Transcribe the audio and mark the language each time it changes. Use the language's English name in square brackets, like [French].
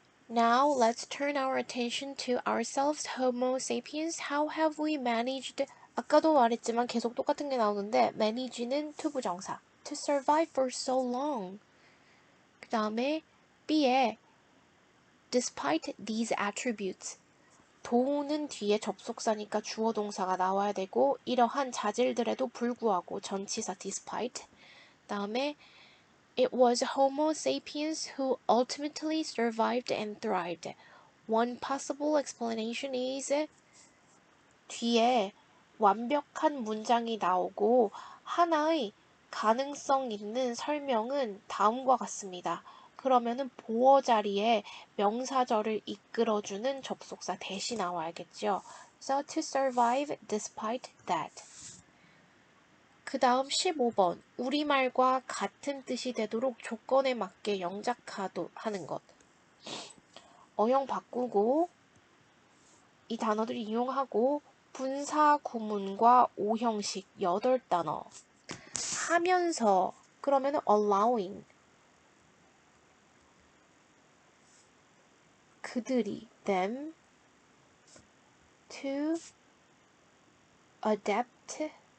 [English] Now let's turn our attention to ourselves, Homo sapiens. How have we managed? [Korean] 아까도 말했지만 계속 똑같은 게 나오는데 manage는 투부정사. [English] To survive for so long. [Korean] 그 다음에 B에 [English] despite these attributes. [Korean] 도는 뒤에 접속사니까 주어 동사가 나와야 되고 이러한 자질들에도 불구하고 전치사 despite. 다음에 [English] It was Homo sapiens who ultimately survived and thrived. One possible explanation is [Korean] 뒤에 완벽한 문장이 나오고 하나의 가능성 있는 설명은 다음과 같습니다. 그러면은 보어 자리에 명사절을 이끌어주는 접속사 대신 나와야겠죠. [English] So to survive despite that. [Korean] 그 다음 15번. 우리말과 같은 뜻이 되도록 조건에 맞게 영작하는 것. 어형 바꾸고 이 단어들 이용하고 분사 구문과 오형식 8단어 하면서 그러면은 [English] allowing [Korean] 그들이 [English] them to adapt